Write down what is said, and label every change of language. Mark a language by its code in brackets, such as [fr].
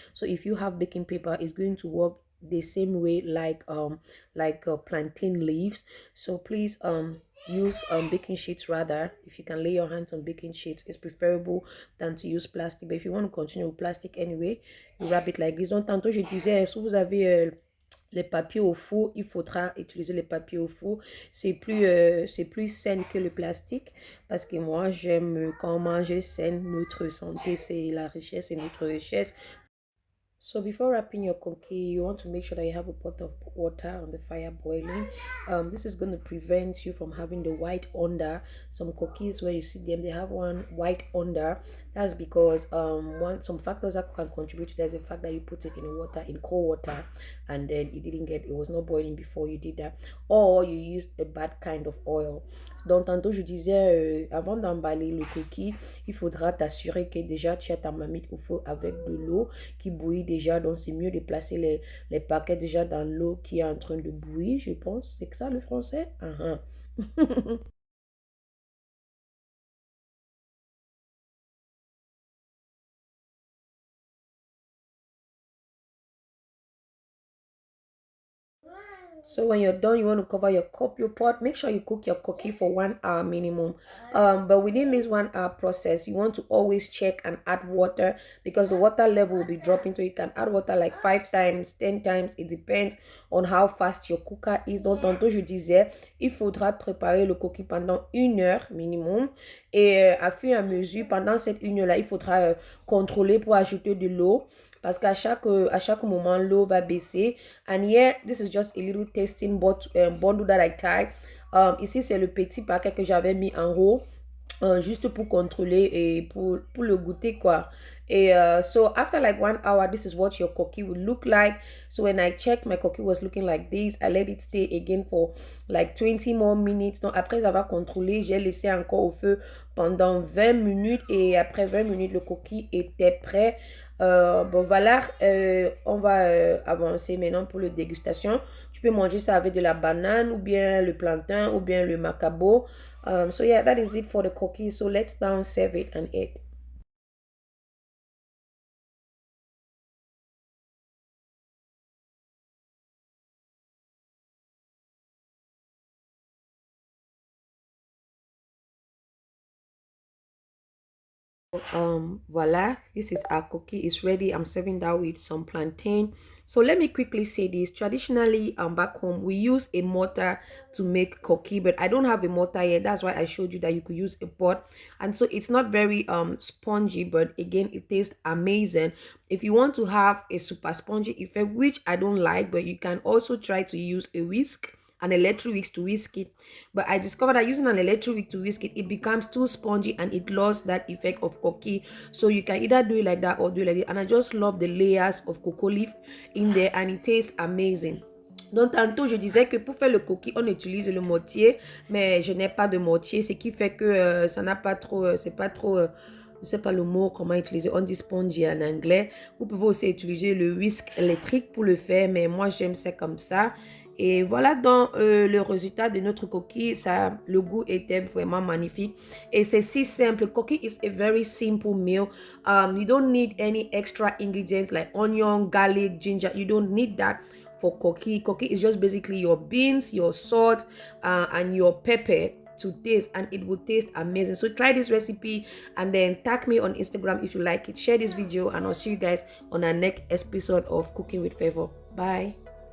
[en] So if you have baking paper, it's going to work the same way like plantain leaves. So please use baking sheets rather. If you can lay your hands on baking sheets, it's preferable than to use plastic. But if you want to continue with plastic anyway, you wrap it like this. [fr] Donc tantôt je disais, si vous avez les papiers au four, il faudra utiliser les papiers au four. C'est plus sain que le plastique, parce que moi j'aime quand manger sain. Notre santé c'est la richesse et notre richesse. [en] So before wrapping your cookie, you want to make sure that you have a pot of water on the fire boiling. This is going to prevent you from having the white under. Some cookies, when you see them, they have one white under. That's because some factors that can contribute to that is the fact that you put it in cold water, and then it was not boiling before you did that, or you used a bad kind of oil. [fr] Donc tantôt je disais, avant d'emballer le cookie, il faudra t'assurer que déjà tu as ta marmite au feu avec de l'eau qui bouillit déjà. Donc c'est mieux de placer les paquets déjà dans l'eau qui est en train de bouillir, je pense. C'est que ça le français? [en] So when you're done, you want to cover your pot. Make sure you cook your cookie for 1 hour minimum. But within this 1 hour process, you want to always check and add water, because the water level will be dropping. So you can add water like 5 times, 10 times. It depends on how fast your cooker is. [fr] Donc tantôt je disais, il faudra préparer le cookie pendant 1 heure minimum. Et à fur et à mesure, pendant cette 1 heure-là, il faudra contrôler pour ajouter de l'eau. Parce qu'à chaque moment, l'eau va baisser. [en] And here, this is just a little tasting bundle that I tied. [fr] Ici, c'est le petit paquet que j'avais mis en haut. Juste pour contrôler et pour le goûter, quoi. [en] So after like 1 hour, this is what your cookie will look like. So when I checked, my cookie was looking like this. I let it stay again for like 20 more minutes. [fr] Donc après avoir contrôlé, j'ai laissé encore au feu pendant 20 minutes, et après 20 minutes, le cookie était prêt. Bon voilà, on va avancer maintenant pour la dégustation. Tu peux manger ça avec de la banane, ou bien le plantain, ou bien le macabo. [en] So yeah, that is it for the cookie. So let's now serve it and eat. Voila, this is our cookie. It's ready. I'm serving that with some plantain. So let me quickly say this. Traditionally, back home we use a mortar to make cookie, but I don't have a mortar yet. That's why I showed you that you could use a pot. And so it's not very spongy, but again, it tastes amazing. If you want to have a super spongy effect, which I don't like, but you can also try to use a whisk. an electric whisk to whisk it. But I discovered that using an electric whisk to whisk it, it becomes too spongy and it lost that effect of koki. So you can either do it like that or do it like this. And I just love the layers of cocoa leaf in there, and it tastes amazing. [fr] Donc tantôt je disais que pour faire le coquille on utilise le mortier, mais je n'ai pas de mortier, ce qui fait que ça n'a pas trop, c'est pas trop, je sais pas le mot comment utiliser, on dit spongy en anglais. Vous pouvez aussi utiliser le whisk électrique pour le faire, mais moi j'aime ça comme ça. Et voilà donc le résultat de notre coquille. Ça, le goût était vraiment magnifique. Et c'est si simple. [en] Coquille is a very simple meal. You don't need any extra ingredients like onion, garlic, ginger. You don't need that for koki. Koki is just basically your beans, your salt, and your pepper to taste, and it will taste amazing. So try this recipe and then tag me on Instagram if you like it. Share this video, and I'll see you guys on our next episode of Cooking with Favor. Bye.